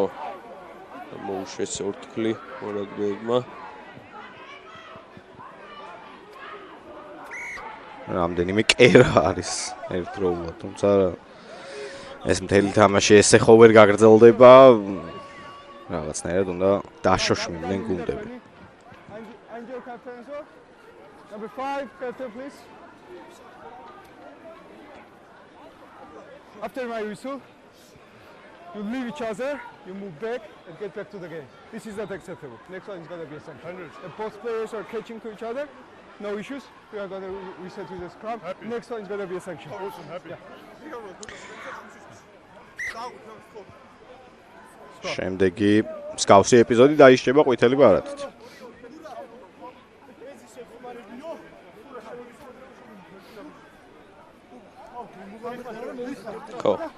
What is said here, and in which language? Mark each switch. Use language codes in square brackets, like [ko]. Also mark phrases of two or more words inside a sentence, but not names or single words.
[ka] მოუშვეს ორთქლი მორაგბეებმა. რამდენიმე კერა არის ერთდროულად, თუმცა ეს მთელი თამაში ესე ხო ვერ გაგრძელდება. რაღაცნაირად უნდა დაშოშმიდნენ გუნდები. [en] Number 5, captain, please. After my whistle. You leave each other, you move back and get back to the game. This is not acceptable. Next one is going to be a sanction. And both players are catching to each other. No issues. We are going to reset with the scrum. Next one is going to be a sanction. Awesome, happy. [ka] შემდეგი მსგავსი ეპიზოდი დაიშჩება ყვითელი ბარათით. ხო.